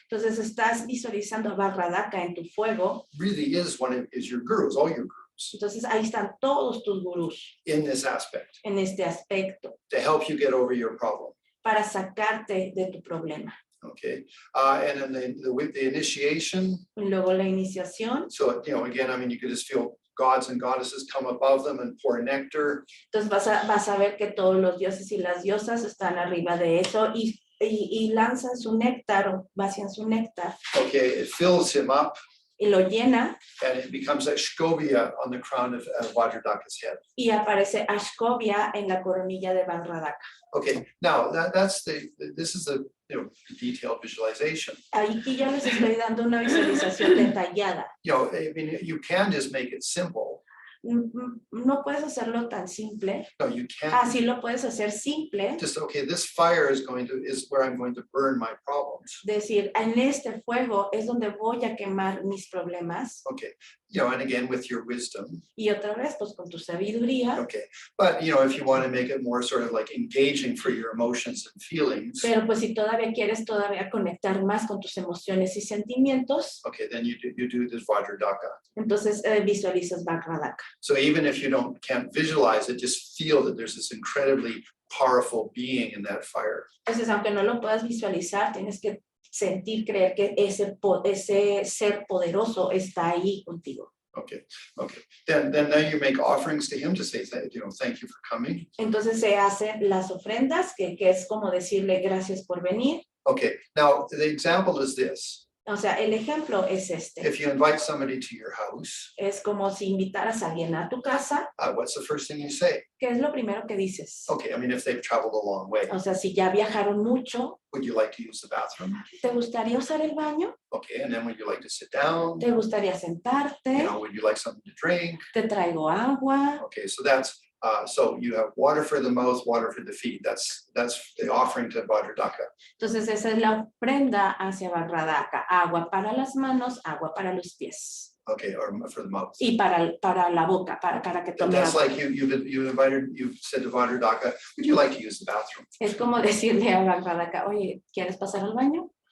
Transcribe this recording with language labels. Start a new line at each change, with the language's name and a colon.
Spanish: Entonces estás visualizando a Vajra Daka en tu fuego.
English: Really is your gurus, all your gurus.
Spanish: Entonces ahí están todos tus gurús.
English: In this aspect.
Spanish: En este aspecto.
English: To help you get over your problem.
Spanish: Para sacarte de tu problema.
English: Okay, and then the initiation.
Spanish: Y luego la iniciación.
English: So again, I mean, you could just feel gods and goddesses come above them and pour nectar.
Spanish: Entonces vas a ver que todos los dioses y las diosas están arriba de eso y lanzan su néctar o vacían su néctar.
English: Okay, it fills him up.
Spanish: Y lo llena.
English: And it becomes a Shkovia on the crown of Vajra Daka's head.
Spanish: Y aparece Ashkovia en la coronilla de Vajra Daka.
English: Okay, now this is the detailed visualization.
Spanish: Aquí ya les estoy dando una visualización detallada.
English: I mean, you can just make it simple.
Spanish: No puedes hacerlo tan simple.
English: No, you can't.
Spanish: Así lo puedes hacer simple.
English: Just, okay, this fire is where I'm going to burn my problems.
Spanish: Decir, en este fuego es donde voy a quemar mis problemas.
English: Okay, and again, with your wisdom.
Spanish: Y otra vez, pues con tu sabiduría.
English: Okay, but if you want to make it more sort of like engaging for your emotions and feelings.
Spanish: Pero pues si todavía quieres conectar más con tus emociones y sentimientos.
English: Okay, then you do this Vajra Daka.
Spanish: Entonces visualizas Vajra Daka.
English: So even if you can't visualize it, just feel that there's this incredibly powerful being in that fire.
Spanish: Entonces, aunque no lo puedas visualizar, tienes que sentir, creer que ese ser poderoso está ahí contigo.
English: Okay. Then you make offerings to him to say, thank you for coming.
Spanish: Entonces se hacen las ofrendas, que es como decirle gracias por venir.
English: Okay, now the example is this.
Spanish: O sea, el ejemplo es este.
English: If you invite somebody to your house,
Spanish: es como si invitaras a alguien a tu casa.
English: What's the first thing you say?
Spanish: ¿Qué es lo primero que dices?
English: Okay, I mean, if they've traveled a long way.
Spanish: O sea, si ya viajaron mucho.
English: Would you like to use the bathroom?
Spanish: ¿Te gustaría usar el baño?
English: Okay, and then would you like to sit down?
Spanish: ¿Te gustaría sentarte?
English: Would you like something to drink?
Spanish: ¿Te traigo agua?
English: Okay, so that's so you have water for the mouth, water for the feet. That's the offering to Vajra Daka.
Spanish: Entonces esa es la ofrenda hacia Vajra Daka. Agua para las manos, agua para los pies.
English: Okay, or for the mouth.
Spanish: Y para la boca, para que tome
English: That's
Spanish: agua.
English: like you've said to Vajra Daka, would you like to use the bathroom?
Spanish: Es como decirle a Vajra Daka, oye, ¿quieres pasar al baño?